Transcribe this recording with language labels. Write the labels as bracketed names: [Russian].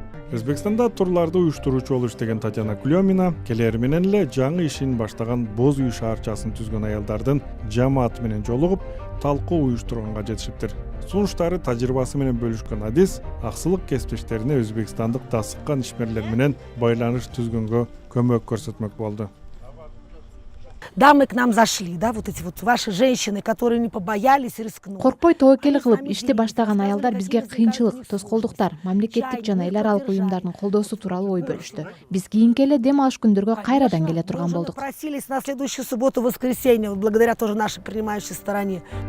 [Kyrgyz] Өзбекстанда турларды уюштуруучу болуп иштеген Татьяна Клёмина келери менен эле жаңы ишин баштаган Боз үй шаарчасын түзгөн аялдардын жамааты менен жолугуп, талкуу уюштурганга жетишиптир. Сунуштары, тажрыйбасы менен бөлүшкөн Адис аксылык кесиптештерине өзбекстандык дасыккан ишмерлер менен байланыш түзгөнгө көмөк көрсөтмөк болду. [Russian] Дамы к нам зашли, да, вот эти вот ваши женщины, которые не побоялись и рискнули. [Kyrgyz] Коркпой тобокел кылып ишти баштаган аялдар бизге кыйынчылык, тоскоолдуктар, мамлекеттик жана эл аралык уюмдардын колдоосу тууралуу ой бөлүштү. Биз кийинки эле дем алыш күндөргө кайрадан келе турган болдук. [Russian] Просились на следующую субботу, воскресенье, благодаря тоже нашей принимающей стороне.